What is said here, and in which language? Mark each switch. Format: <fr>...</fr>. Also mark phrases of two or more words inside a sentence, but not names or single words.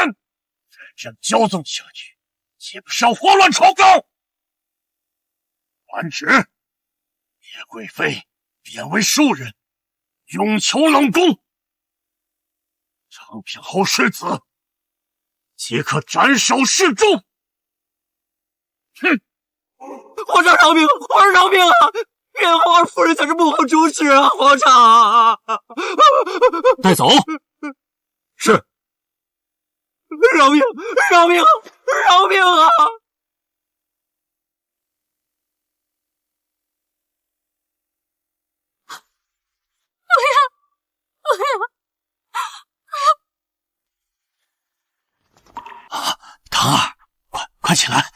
<zh>再這樣驕縱下去，豈不是要禍亂朝綱？傳旨，葉貴妃貶為庶人，永求冷宮。昌平侯世子即可斬首示眾。哼！皇上饶命！皇上饶命啊！原皇儿夫人才是幕後主使啊！皇上，帶走。是。饶命！饶命！饶命啊！唐儿，快起來！</zh>